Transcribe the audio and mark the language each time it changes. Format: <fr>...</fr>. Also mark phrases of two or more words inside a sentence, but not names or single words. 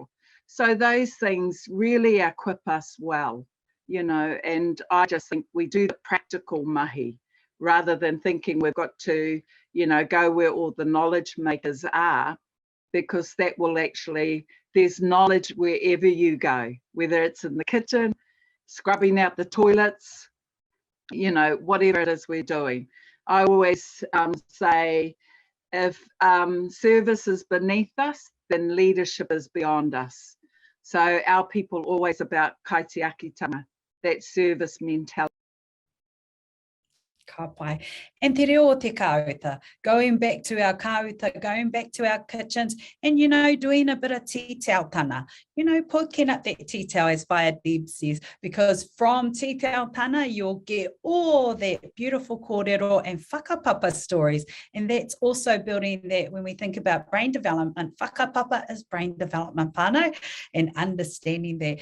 <en>So those things really equip us well, you know, and I just think we do the practical mahi rather than thinking we've got to, you know, go where all the knowledge makers are, because that will actually, there's knowledge wherever you go, whether it's in the kitchen, scrubbing out the toilets, you know, whatever it is we're doing. I always say, if service is beneath us, then leadership is beyond us. So our people always about kaitiakitanga, that service mentality.</en> <mi>Ka pai. And te reo o te kāuta,</mi> <en>going back to our kāuta, going back to our kitchens, and, you know, doing a bit of tītautana, you know, poking up that tītau, as Via Deb says, because from tītautana, you'll get all that beautiful kōrero and whakapapa stories. And that's also building that when we think about brain development, whakapapa is brain development whānau, and understanding that.</en>